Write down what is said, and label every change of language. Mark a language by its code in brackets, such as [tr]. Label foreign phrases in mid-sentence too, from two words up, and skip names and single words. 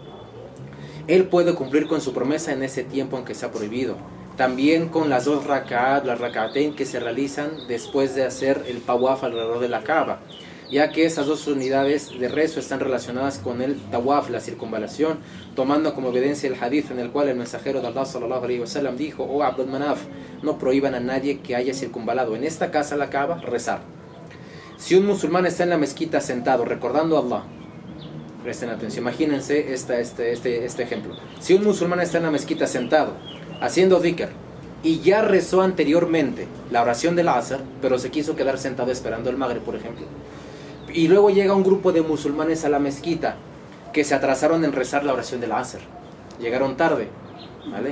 [es] Él puede cumplir con su promesa en ese tiempo en que sea prohibido. También con las dos rak'at, las rak'atain que se realizan después de hacer el tawaf alrededor de la Kaaba, ya que esas dos unidades de rezo están relacionadas con el tawaf, la circunvalación, tomando como evidencia el hadith en el cual el mensajero de Allah [ar] صلى الله عليه وسلم [es] dijo: oh Abdul Manaf, no prohíban a nadie que haya circunvalado en esta casa la Kaaba rezar. Si un musulmán está en la mezquita sentado recordando a Allah, presten atención, imagínense este ejemplo. Si un musulmán está en la mezquita sentado haciendo dhikr y ya rezó anteriormente la oración del Asr, pero se quiso quedar sentado esperando el Maghrib, por ejemplo, y luego llega un grupo de musulmanes a la mezquita que se atrasaron en rezar la oración del Asr, llegaron tarde, ¿vale?